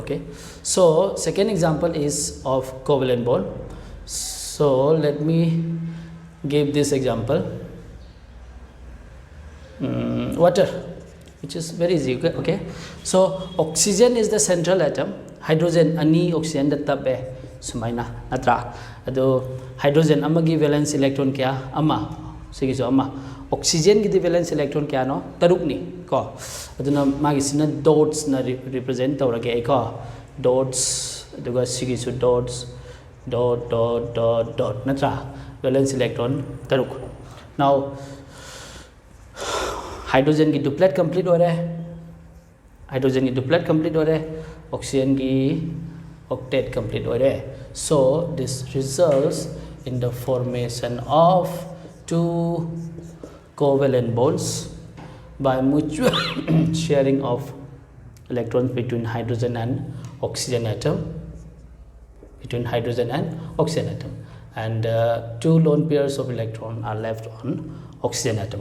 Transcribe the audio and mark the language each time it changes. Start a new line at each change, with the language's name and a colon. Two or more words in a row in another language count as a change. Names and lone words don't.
English: Okay, so second example is of covalent bond. So let me give this example, water, which is very easy. Okay, so oxygen is the central atom,
Manipuri: hydrogen ani oxygen the tabe sumaina atra ado hydrogen amagi
English: valence electron
Manipuri: kya ama sigiso ama oxygen ki
English: valence electron
Manipuri: kya no taruk ni ko aduna magi sina dots na represent tawrage ko dots aduga sigiso dots dot dot dot dot natra
English: valence electron
Manipuri: taruk.
English: Now hydrogen
Hindi: की
English: duplet complete
Hindi: हो रहा है, hydrogen की
English: duplet complete
Hindi: हो रहा है, oxygen की
English: octet complete
Hindi: हो रहा है.
English: So this results in the formation of two covalent bonds by mutual sharing of electrons between hydrogen and oxygen atom, and two lone pairs of electrons are left on oxygen atom.